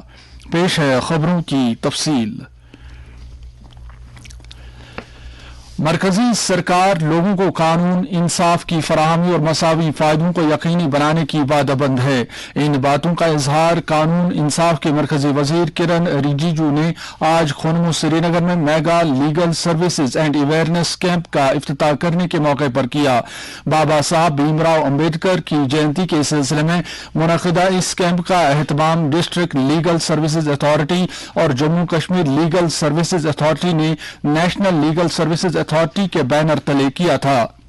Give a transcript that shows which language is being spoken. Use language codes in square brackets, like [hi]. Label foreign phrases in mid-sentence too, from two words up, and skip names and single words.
[ur] پیش ہے خبروں کی تفصیل۔ مرکزی سرکار لوگوں کو قانون، انصاف کی فراہمی اور مساوی فائدوں کو یقینی بنانے کی وعدہ بند ہے۔ ان باتوں کا اظہار قانون انصاف کے مرکزی وزیر کرن رجیجو نے آج خنمو سری نگر میں میگا لیگل سروسز اینڈ اویئرنیس کیمپ کا افتتاح کرنے کے موقع پر کیا۔ بابا صاحب بھیم راؤ امبیڈکر کی جینتی کے سلسلے میں منعقدہ اس کیمپ کا اہتمام ڈسٹرکٹ لیگل سروسز اتھارٹی اور جموں کشمیر لیگل سروسز اتھارٹی نے نیشنل لیگل سروسز اتھارٹی کے بینر تلے کیا تھا۔